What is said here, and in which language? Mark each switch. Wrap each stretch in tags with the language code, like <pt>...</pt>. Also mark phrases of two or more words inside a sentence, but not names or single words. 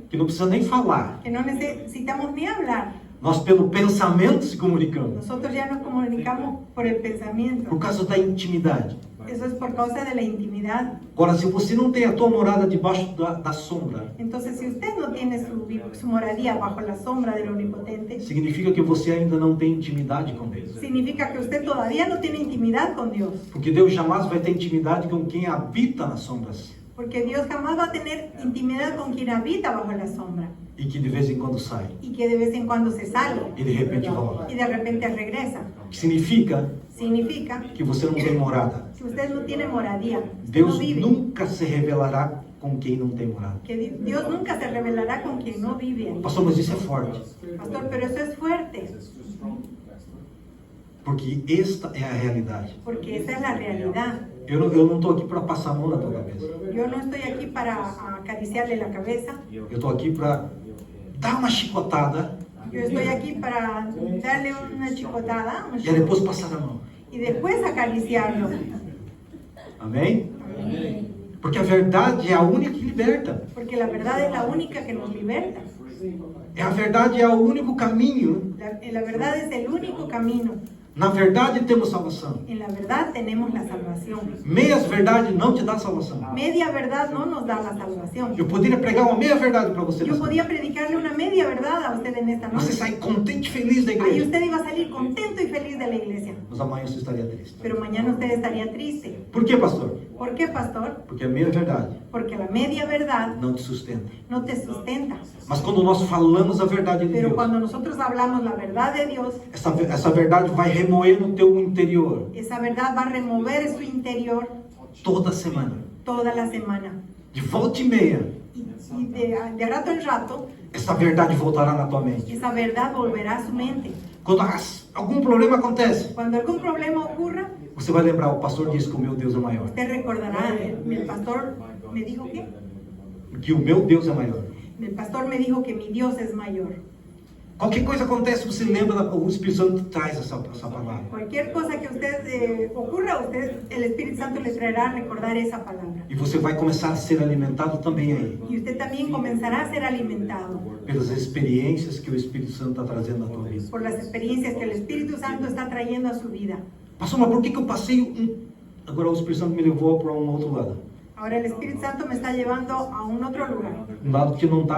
<pt>que não precisa nem falar.</pt> <es>que no necesitamos ni hablar.</es> <pt>Nós pelo pensamento se comunicamos,</pt> <es>Nosotros ya nos comunicamos por el pensamiento.</es> <pt>por causa da intimidade.</pt> <es>Eso es por causa de la intimidad.</es> <pt>Agora, se você não tem a tua morada debaixo da sombra,</pt> <es>Entonces, si usted no tiene su moradía bajo la sombra del Omnipotente,</es> <pt>significa que você ainda não tem intimidade com Deus.</pt> <es>significa que usted todavía no tiene intimidad con Dios.</es> <pt>Porque Deus jamais vai ter intimidade com quem habita nas sombras</pt> <es>Porque Dios jamás va a tener intimidad con quien habita bajo la sombra</es> <pt>e que de vez em quando sai</pt> <es>y que de vez en cuando se sale</es> <pt>e de repente volta.</pt> <es>y de repente regresa.</es> <pt>Que significa</pt> <es>Significa</es> <pt>que você não tem morada.</pt> <es>que usted no tiene moradía, usted</es> <pt>Deus</pt> <es>no vive.</es> <pt>nunca se revelará com quem não tem morada.</pt> <es>Que Dios nunca se revelará con quien no vive ahí.</es> <pt>Pastor, mas isso é forte,</pt> <es>Pastor, pero eso es fuerte,</es> <pt>porque esta é a realidade.</pt> <es>porque esa es la realidad.</es> <pt>Eu não estou aqui para passar a mão na tua cabeça.</pt> <es>Yo no estoy aquí para acariciarle la cabeza,</es> <pt>Eu estou aqui para dar uma chicotada</pt> <es>yo estoy aquí para darle una chicotada</es> <pt>e depois passar a mão.</pt> <es>y después acariciarlo.</es> <pt>Amém? Porque a verdade é a única que liberta.</pt> <es>Porque la verdad es la única que nos liberta.</es> <pt>A verdade é o único caminho.</pt> <es>La verdad es el único camino.</es> <pt>Na verdade temos salvação.</pt> <es>En la verdad tenemos la salvación.</es> <pt>Meias verdade não te dá salvação.</pt> <es>Media verdad no nos da la salvación.</es> <pt>Eu poderia pregar uma meia verdade para você.</pt> <es>Yo podía predicarle una media verdad a usted en esta</es> <pt>Você</pt> <es>noche.</es> <pt>sai contente e feliz da</pt> <es>Ahí</es> <pt>igreja.</pt> <es>usted iba a salir contento y feliz de la iglesia.</es> <pt>Mas amanhã você estaria triste.</pt> <es>Pero mañana usted estaría triste.</es> <pt>Por quê, pastor?</pt> <es>¿Por qué, pastor?</es> <pt>Porque a meia verdade</pt> <es>Porque la media verdad</es> <pt>não te sustenta.</pt> <es>no te sustenta.</es> <pt>Mas quando nós falamos a verdade de</pt> <es>Pero</es> <pt>Deus,</pt> <es>cuando nosotros hablamos la verdad de Dios,</es> <pt>essa verdade vai remoer no teu interior</pt> <es>esa verdad va a remover su interior</es> <pt>toda semana.</pt> <es>toda la semana.</es> <pt>De volta e meia,</pt> <es>Y de rato en rato,</es> <pt>essa verdade voltará na tua mente.</pt> <es>esa verdad volverá a su mente.</es> <pt>Quando algum problema acontece,</pt> <es>Cuando algún problema ocurra,</es> <pt>você vai lembrar, o pastor disse que o meu Deus é maior.</pt> <es>usted recordará, el pastor me dijo que,</es> <pt>Que o meu Deus é maior.</pt> <es>el pastor me dijo que mi Dios es mayor.</es> <pt>Qualquer coisa acontece, você lembra, o Espírito Santo traz essa palavra.</pt> <es>Cualquier cosa que usted ocurra, el Espíritu Santo le traerá a recordar esa palabra.</es> <pt>E você vai começar a ser alimentado também aí,</pt> <es>Y usted también comenzará a ser alimentado</es> <pt>pelas experiências que o Espírito Santo está trazendo na tua vida.</pt> <es>por las experiencias que el Espíritu Santo está trayendo a su vida.</es> <pt>Pastor, mas por que eu passei Agora o Espírito Santo me levou para outro lado.</pt> <es>Ahora el Espíritu Santo me está llevando a un otro lugar,</es> <pt>Um lado que não estava ali.</pt>